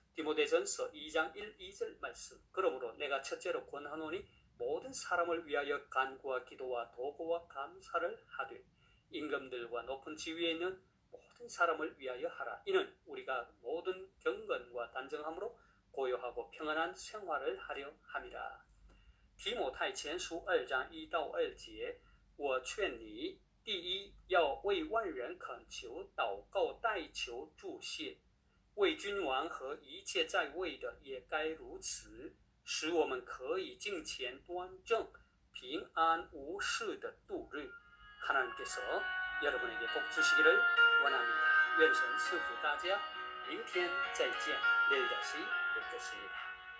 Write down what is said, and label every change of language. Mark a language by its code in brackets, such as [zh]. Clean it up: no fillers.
[ko] 디모데전서 2장 1, 2절 말씀. 그러므로 내가 첫째로 권하노니 모든 사람을 위하여 간구와 기도와 도구와 감사를 하되 임금들과 높은 지위에 있는 모든 사람을 위하여 하라. 이는 우리가 모든 경건과 단정함으로 고요하고 평안한 생활을 하려 함이라. [zh] 提摩太前书2章1到2节，我劝你，第一要为万人恳求、祷告、代求、祝谢，为君王和一切在位的也该如此，使我们可以敬虔端正、平安无事的度日。 [ko] 하나님께서 여러분에게 복 주시기를 원합니다. [zh] 愿神赐福大家，明天再见， [ko] 내일 다시 뵙겠습니다.